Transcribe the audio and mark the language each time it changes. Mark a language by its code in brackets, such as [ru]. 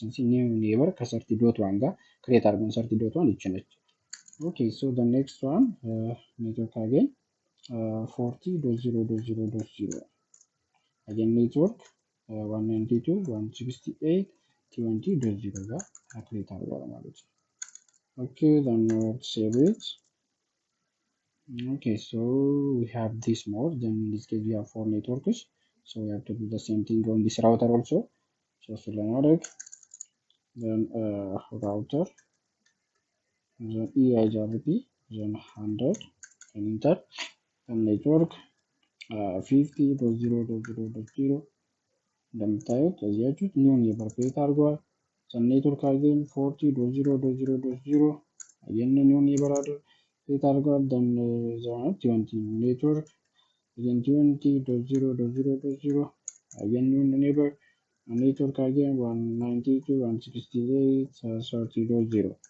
[am] ኒው ኔበር ከ30.1 ጋር ክሬት አድርገን 30.1 ይቺ ነች። ኦኬ ሶ ዘ ኔክስት ዋን ኔትወርክ አገኝ 40.0.0.0 አገኝ ኔትወርክ 192.168.20.0 ጋር ክሬት አድርጓል ማለት ነው። ኦኬ [en] then let's save it. Okay, so we have this more. Then in this case we have 4 networks, so we have to do the same thing on this router also. So select then router then EIGRP then 100 and enter and network [am] 50.0.0.0 እንደምታዩት እዚያችሁት ኒው ኔበር ክሬት አድርጓል። ኔትወርክ አገኝ 40.0.0.0 ይሄንን ኒው ኔበር ክሬት አድርጓል። then 20 ኔትወርክ again 20.0.0.0 again ኒው ኔበር ኔትወርክ አገኝ 192.168.30.0